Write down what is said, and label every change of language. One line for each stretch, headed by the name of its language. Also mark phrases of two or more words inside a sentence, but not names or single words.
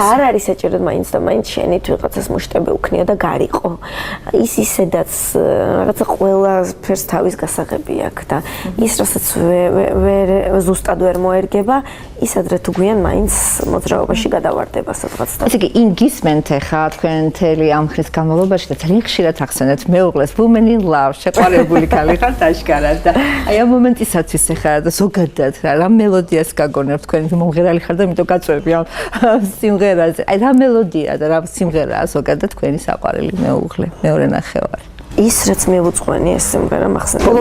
Georgian: არ არის საჭირო მაინც და მაინც შენით ვიღაცას მუშტები უქნია და გარიყო ის ისედაც რაღაცა ყველა ფერს თავის გასაღები აქვს და ის რასაც ვერ ზუსტად ვერ მოერგება ის ადრე თუ გვიან მაინც მოძრაობაში გადავარდება სადღაც და ესე იგი იმ გისმენთ ხა თქვენ მთელი ამ ხნის განმავლობაში და ძალიან ხშირად ახსენეთ მეუღლეს
English: women in love
Georgian: შეყვარებული ქალი ხართ აშკარად და აი ამ მომენტისათვის ხა და ზოგადად რა მელოდიას გაგონებთ თქვენ მომღერალი ხარ და იმიტომ გაწვევი ამ სიმღერაზე აი რა მელოდია და რა სიმღერაა ზოგადად თქვენი საყვარელი მეუღლე მეორე ნახევარი ის რაც მივუძღვენი ეს სიმღერა მახსენდება